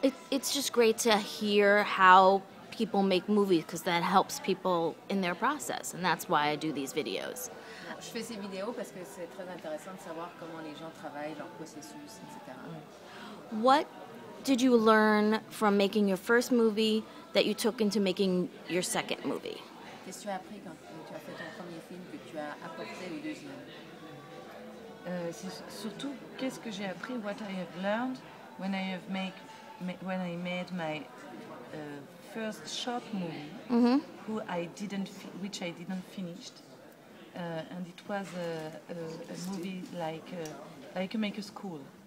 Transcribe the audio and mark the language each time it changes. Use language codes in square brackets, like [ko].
[en] It's just great to hear how people make movies because that helps people in their process, and that's why I do these videos. [fr] Je fais ces vidéos parce que c'est très intéressant de savoir comment les gens travaillent, leur processus, etc. [en] What did you learn from making your first movie that you took into making your second movie? [fr] Qu'est-ce que tu as appris quand tu as fait ton premier film que tu as apporté au deuxième? C'est surtout qu'est-ce que j'ai appris, [en] what I have learned when I made my first short movie, which I didn't finish, and it was a movie like a maker school.